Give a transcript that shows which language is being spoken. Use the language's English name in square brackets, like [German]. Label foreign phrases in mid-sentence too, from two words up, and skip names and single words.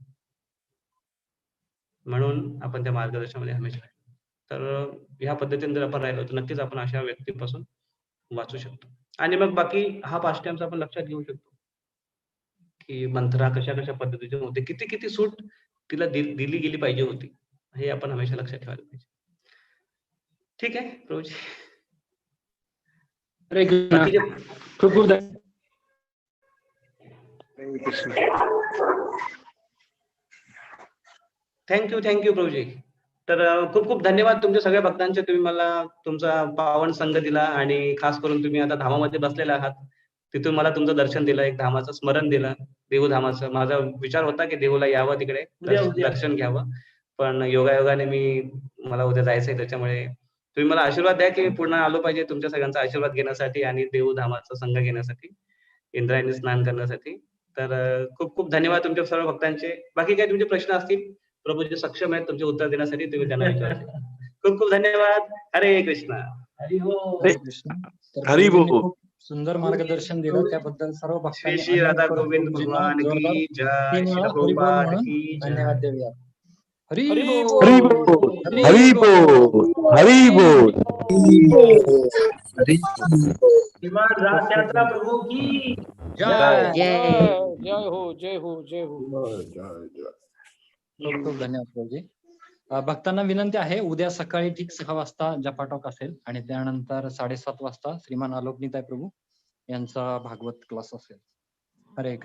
[Marathi] म्हणून आपण त्या मार्गदर्शनामध्ये हमेशा राहिलो तर ह्या पद्धतीने जर आपण राहिलो तर नक्कीच आपण अशा व्यक्तीपासून वाचू शकतो. आणि मग बाकी हा [English] past times [Marathi] आपण लक्षात घेऊ शकतो की मंत्रा कशा कशा पद्धतीचे होते, किती किती सूट तिला दिली गेली पाहिजे होती, हे आपण हमेशा लक्षात ठेवायला पाहिजे. ठीक आहे प्रभूजी. हरे कृष्ण. बाकीचे खूप खूप धन्यवाद. हरे कृष्ण. थँक्यू प्रभूजी. तर खूप खूप धन्यवाद तुमच्या सगळ्या भक्तांचे. तुम्ही मला तुमचा पावन संघ दिला आणि खास करून तुम्ही आता धामामध्ये बसलेला आहात, तिथून मला तुमचं दर्शन दिलं, एक धामाचं स्मरण दिलं, देवधामाचं. माझा विचार होता की देऊला यावं, तिकडे दर्शन घ्यावं, पण योगायोगाने मला उद्या जायचंय, त्याच्यामुळे तुम्ही मला आशीर्वाद द्या की मी पूर्ण आलो पाहिजे तुमच्या सगळ्यांचा आशीर्वाद घेण्यासाठी आणि देवधामाचा संघ घेण्यासाठी, इंद्रायणी स्नान करण्यासाठी. तर खूप खूप धन्यवाद तुमच्या सर्व भक्तांचे. बाकी काही तुमचे प्रश्न असतील, प्रभूजी सक्षम आहेत तुमचे उत्तर देण्यासाठी, तुम्ही त्यांना विचारू शकता. खूप खूप धन्यवाद. हरे कृष्ण. हरे कृष्ण. तर हरी प्रभूजींनी बोल. खूप सुंदर मार्गदर्शन दिलं, त्याबद्दल सर्व श्री भक्तांनी श्री राधा unmute करून गोविंद प्रभूजींना भगवान जोरदार की जय, 3 श्री वेळा हरिबोल प्रभुपाद म्हणून की धन्यवाद जय. देऊया. हरी हरी बोल. बोल. हरी हरी बोल. बोल. हरी बोल. श्रीमान रासयात्रा प्रभू की जय. जय हो, जय हो, जय हो. खूप खूप धन्यवाद प्रभूजी. भक्तांना विनंती आहे, उद्या सकाळी ठीक 6 वाजता जपाटॉक असेल आणि त्यानंतर 7:30 वाजता श्रीमान आलोकनीताई प्रभू यांचा भागवत क्लास असेल. हरे कृष्ण.